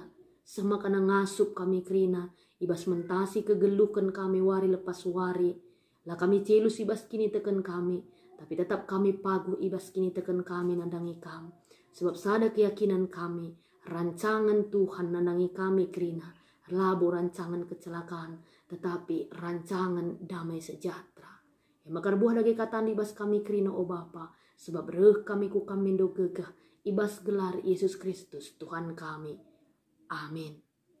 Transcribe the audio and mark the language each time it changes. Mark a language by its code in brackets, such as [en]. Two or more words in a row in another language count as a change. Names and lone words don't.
[btx] Semakana ngasup kami kerina, ibas mentasi kegeluhan kami wari lepas wari. Lah kami celus ibas kini teken kami, tapi tetap kami pagu ibas kini teken kami nandangi kam. Sebab sada keyakinan kami, rancangan Tuhan nandangi kami kerina, labo rancangan kecelakaan, [id] tetapi rancangan damai sejahtera. [btx] Yang makar buah lagi kata ibas kami kerina o Bapa, sebab reh kami ku kami do gegah, ibas gelar Yesus Kristus Tuhan kami. Amin.